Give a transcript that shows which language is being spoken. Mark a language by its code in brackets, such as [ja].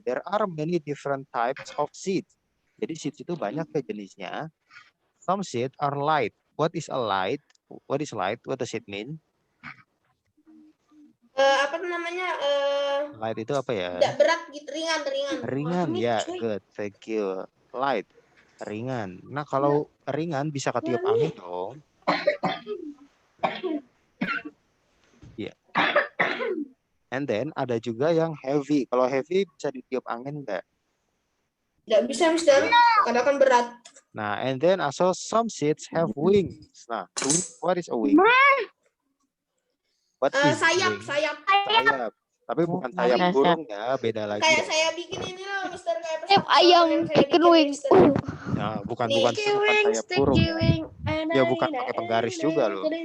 [en] There are many different types of seeds. [id] Jadi seeds itu banyak ya jenisnya. [en] Some seeds are light. What is a light? What is light? What does it mean? [id] Apa namanya? Light itu apa ya? Tidak berat gitu, ringan. Ringan, ya. [en] Good, thank you. Light, [id] ringan. Nah, kalau ringan bisa ketiup angin dong. Ya. [en] And then [id] ada juga yang heavy. Kalau heavy bisa ditiup angin nggak? Tidak bisa, Mister. Karena kan berat. [en] Nah, and then also some seeds have wings. Nah, what is a wing? What is [id] Sayap. wing? Sayap. Tapi bukan sayap burung ya, beda lagi. Kayak saya bikin ini loh, Mister, kayak Sayap ayam, [en] chicken wing. [id] Nah, bukan sayap burung ya. Ya bukan pakai penggaris juga loh.